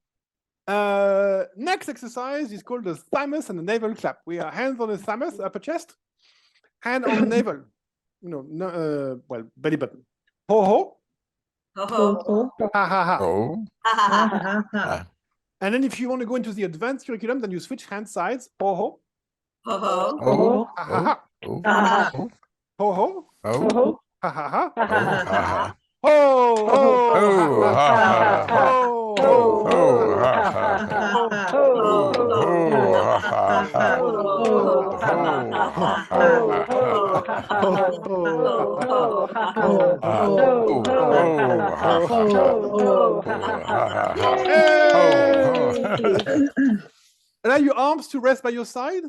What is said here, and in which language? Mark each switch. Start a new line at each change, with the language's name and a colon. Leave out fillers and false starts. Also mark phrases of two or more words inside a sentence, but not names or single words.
English: Next exercise is called the thymus and the navel clap. We are hands on the thymus, upper chest, hand on the navel. Well, belly button. Ho ho, Oh, ha ha ha. Oh. ah. And then if you want to go into the advanced curriculum, then you switch hand sides. Ho ho, Oh. ha ha ha. Oh. Ah. Oh. Ho ho, Oh. ha ha ha. Oh. Ha ha. Ho ho, Oh. ha Ha ha ha. ho Oh, Oh. Ha ha. ha. oh, Oh. Ha ha ha. oh, Allow your arms to rest by your side.